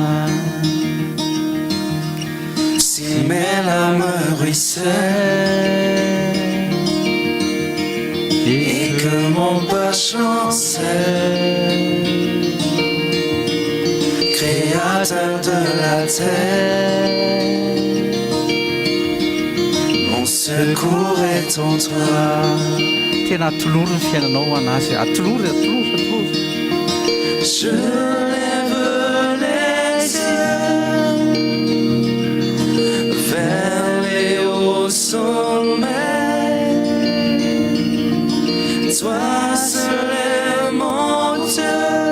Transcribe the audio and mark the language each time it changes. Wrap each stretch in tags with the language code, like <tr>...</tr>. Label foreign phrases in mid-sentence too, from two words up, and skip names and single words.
<fr>Si mes larmes ruissellent et que mon pas chancelle, Créateur de la terre, mon secours est en toi.</fr> <mg>tena atolory ny fiainanao anazy atolory.</mg> <fr>Je lève les yeux vers les hauts sommets. Toi seul est mon Dieu.</fr>